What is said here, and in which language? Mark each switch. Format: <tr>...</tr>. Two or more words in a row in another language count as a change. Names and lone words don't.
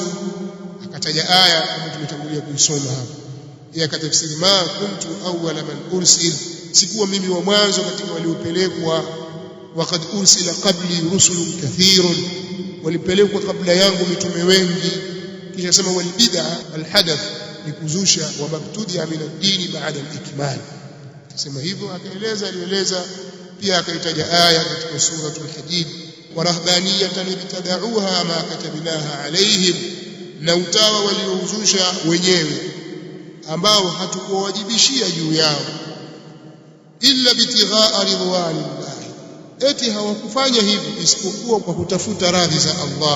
<sw>Akataja aya kama tumetangulia kuisoma hapa, yeye akatafsiri</sw> <ar>ما كنت أول من أرسل,</ar> <sw>sikuwa mimi wa mwanzo katika waliopelekwa.</sw> <ar>وقد أرسل قبلي رسل كثير,</ar> <sw>walipelekwa kabla yangu mitume wengi. Kisha sema</sw> <ar>والبدعة الحدث,</ar> <sw>ni kuzusha,</sw> <ar>وما ابتدع من الدين بعد الإكمال.</ar> <sw>Akasema hivyo, alieleza pia akaitaja aya katika suratul Hadid,</sw> <ar>ورهبانية ابتدعوها ما كتبناها عليهم,</ar> <sw>na utawa waliouzusha wenyewe ambao hatukuwajibishia juu yao,</sw> <ar>إلا ابتغاء رضوان الله,</ar> <sw>eti hawakufanya hivi isipokuwa kwa kutafuta radhi za Allah.</sw>